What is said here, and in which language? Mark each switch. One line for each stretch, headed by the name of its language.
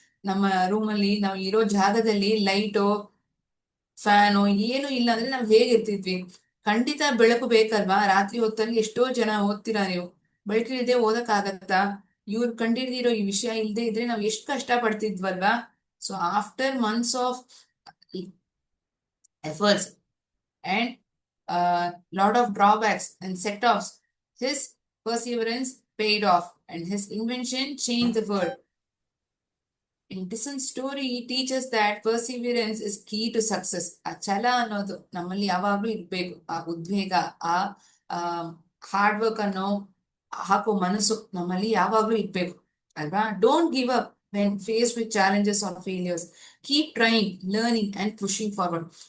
Kannada: ನಮ್ಮ ರೂಮಲ್ಲಿ ನಾವು ಇರೋ ಜಾಗದಲ್ಲಿ ಲೈಟು ಫ್ಯಾನು ಏನು ಇಲ್ಲ ಅಂದ್ರೆ ನಾವ್ ಹೇಗಿರ್ತಿದ್ವಿ? ಖಂಡಿತ ಬೆಳಕು ಬೇಕಲ್ವಾ? ರಾತ್ರಿ ಹೊತ್ತಲ್ಲಿ ಎಷ್ಟೋ ಜನ ಓದ್ತೀರಾ ನೀವು. ಬೆಳಕಿಲ್ದೆ ಓದಕ್ ಆಗತ್ತಾ? ಇವ್ರು ಕಂಡಿಡ್ದಿರೋ ಈ ವಿಷಯ ಇಲ್ದೇ ಇದ್ರೆ ನಾವ್ ಎಷ್ಟು ಕಷ್ಟ ಪಡ್ತಿದ್ವಲ್ವಾ?
English: So after months of efforts and lot of drawbacks and set-offs, his perseverance paid off and his invention changed the world. Edison's story teaches that perseverance is key to success.
Kannada: ಆ ಛಲ ಅನ್ನೋದು ನಮ್ಮಲ್ಲಿ ಯಾವಾಗ್ಲೂ ಇರ್ಬೇಕು. ಆ ಉದ್ವೇಗ, ಆ ಹಾರ್ಡ್ ವರ್ಕ್ ಅನ್ನೋ ಹಾಕೋ ಮನಸ್ಸು ನಮ್ಮಲ್ಲಿ ಯಾವಾಗ್ಲೂ ಇರ್ಬೇಕು ಅಲ್ವಾ?
English: Don't give up when face with challenges or failures. Keep trying, learning and pushing forward.